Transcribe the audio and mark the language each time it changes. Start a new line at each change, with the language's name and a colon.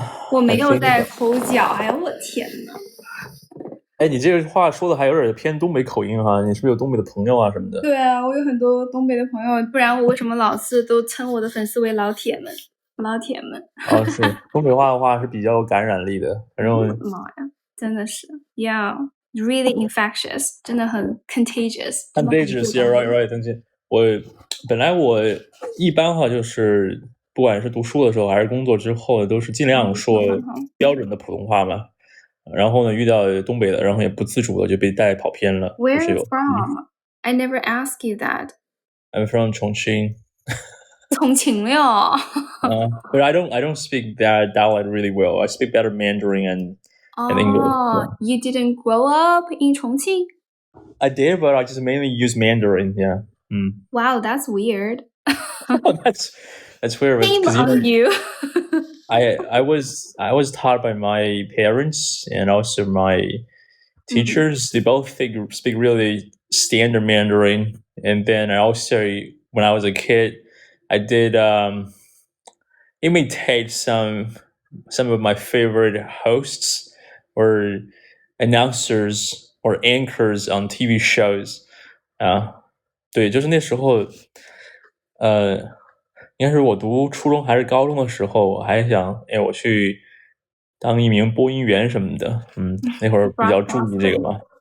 Chinese: 我没有在口角，哎呦我天呐！哎，你这个话说的还有点偏东北口音哈，你是不是有东北的朋友啊什么的？对啊，我有很多东北的朋友，不然我为什么老是都称我的粉丝为老铁们？老铁们。是东北话的话是比较有感染力的，反正妈呀，真的是 ，
English: Yeah, really infectious，
Chinese: 真的很 contagious。
English: contagious, yeah, right.
Chinese: 邓姐，本来我一般哈，就是不管是读书的时候还是工作之后，都是尽量说标准的普通话嘛。然后呢，遇到东北的，然后也不自主的就被带跑偏了。
English: Where are you from? I never asked you that. I'm from Chongqing.
Chinese: 重庆的哟。
English: But I don't speak that dialect really well. I speak better Mandarin and English. You didn't grow up in Chongqing? I did, but I just mainly use Mandarin. Yeah. Wow, that's weird. That's weird. Shame on you. I was taught by my parents and also my teachers. They both speak really standard Mandarin. And then I also, when I was a kid, I did imitate some of my favorite hosts or announcers or anchors on TV shows.
Chinese: 对，就是那时候，应该是我读初中还是高中的时候，我还想，我去当一名播音员什么的。那会儿比较注意这个嘛。